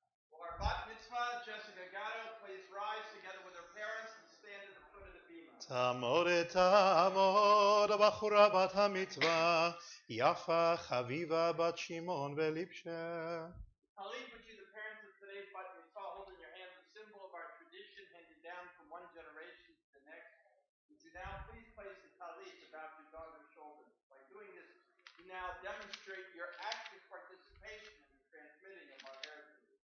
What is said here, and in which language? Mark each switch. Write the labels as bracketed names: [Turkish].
[English] For our bat mitzvah, Jessica Gatto, please rise together with her parents and stand at the foot of the bima. [Hebrew] תעמוד הבחורה בת המצווה, יפה חביבה בת שמעון ולבשה. [English] Talit, would you, the parents of today's bat mitzvah, hold in your hands a symbol of our tradition handed down from one generation to the next. Would you now please place the talit about your daughter's shoulders? By doing this, you now demonstrate your active participation in the transmitting of our heritage.